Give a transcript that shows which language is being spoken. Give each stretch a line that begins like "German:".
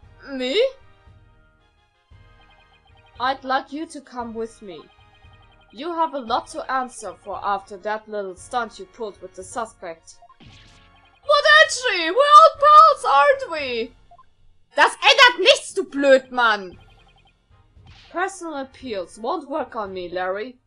English: Me? I'd like you to come with me. You have a lot to answer for after that little stunt you pulled with the suspect. But actually, we're old pals, aren't we?
German: Das ändert nichts, du Blödmann!
English: Personal appeals won't work on me, Larry.